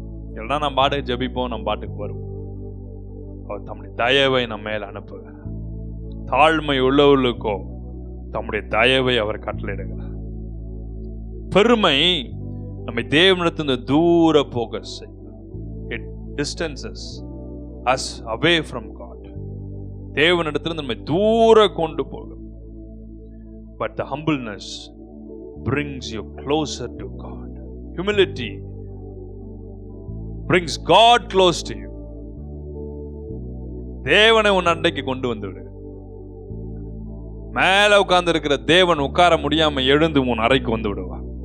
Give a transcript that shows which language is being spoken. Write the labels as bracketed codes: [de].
[ta] இல்லைன்னா நம்ம பாட்டுக்கு ஜபிப்போம், நம்ம பாட்டுக்கு வருவோம். அவர் தம்முடைய தயவை நம்ம மேல அனுப்புகிறார். தாழ்மை உள்ளவர்களுக்கோ தம்முடைய தயவை அவர் கட்டளையிடுகிறார். பெருமை நம்மை தேவனிடத்திலிருந்து தூர போக செய்யும். [en] It distances us away from God. [ta] தேவனிடத்திலிருந்து நம்மை தூர கொண்டு போகும். [en] But the humbleness brings you closer to God. Humility brings God close to you. [ta] தேவனை உன் அண்டைக்கு கொண்டு வந்து விடு. மேல உட்கார்ந்து இருக்கிற தேவன் உட்கார முடியாம எழுந்து உன் அறைக்கு வந்து விடுவா.